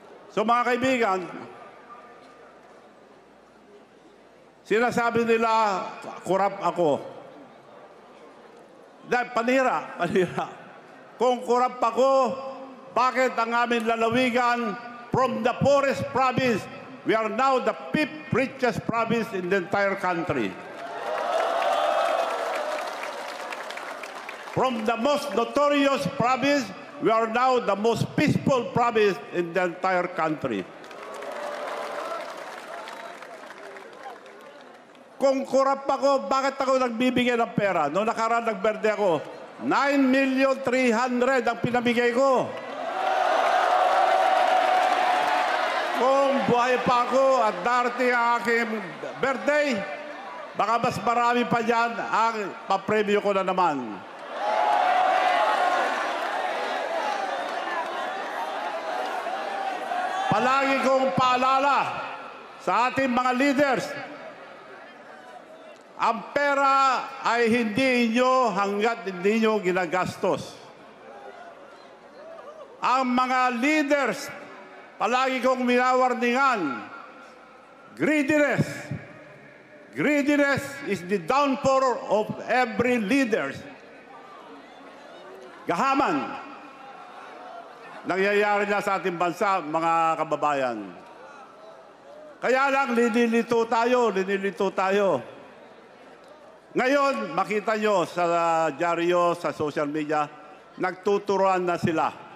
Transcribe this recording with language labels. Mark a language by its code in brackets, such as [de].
[tl] So mga kaibigan, sinasabi nila, kurap ako. Dahil panira. Kung kurap ako, bakit ang aming lalawigan [en] from the poorest province, we are now the 5th richest province in the entire country. From the most notorious province, we are now the most peaceful province in the entire country. [tl] Kung kurap ako, bakit ako nagbibigay ng pera? Noong nakaraan nagberde ako, 9,300,000 ang pinamigay ko. Kung buhay pa ako at darating ang aking birthday, baka mas marami pa dyan ang papremyo ko na naman. Palagi kong paalala sa ating mga leaders, ang pera ay hindi inyo hanggat hindi nyo ginagastos. Ang mga leaders, palagi kong minawarningan, greediness. [en] Greediness is the downfall of every leader. [tl] Gahaman. Nangyayari na sa ating bansa, mga kababayan. Kaya lang, linilito tayo. Ngayon, makita nyo sa dyaryo, sa social media, nagtuturuan na sila.